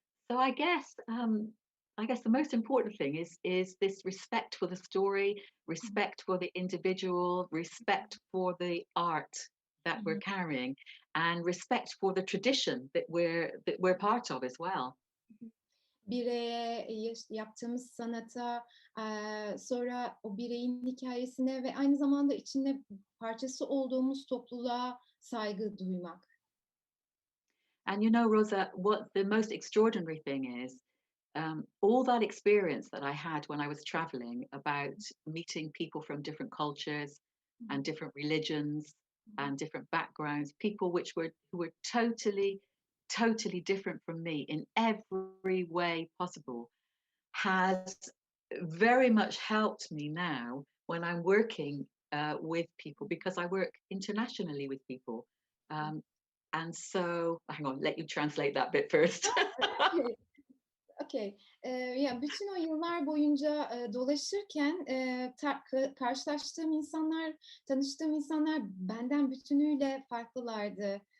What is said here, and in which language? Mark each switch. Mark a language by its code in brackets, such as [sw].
[en] So I guess the most important thing is this respect for the story, Hı hı. respect for the individual, respect for the art Hı that we're hı. carrying, and respect for the tradition that we're part of as well. [tr] Bireye, yaptığımız sanata, sonra o bireyin hikâyesine ve aynı zamanda içinde parçası olduğumuz topluluğa saygı duymak. [en] And Rosa, what the most extraordinary thing is, all that experience that I had when I was traveling about meeting people from different cultures Hı and hı. different religions Hı hı. and different backgrounds, people who were totally different from me in every way possible, has very much helped me now when I'm working with people, because I work internationally with people. Um, and so, hang on, let you translate that bit first. Okay, okay. [tr] Ya, bütün o yıllar boyunca, dolaşırken, karşılaştığım insanlar, tanıştığım insanlar benden bütünüyle farklılardı.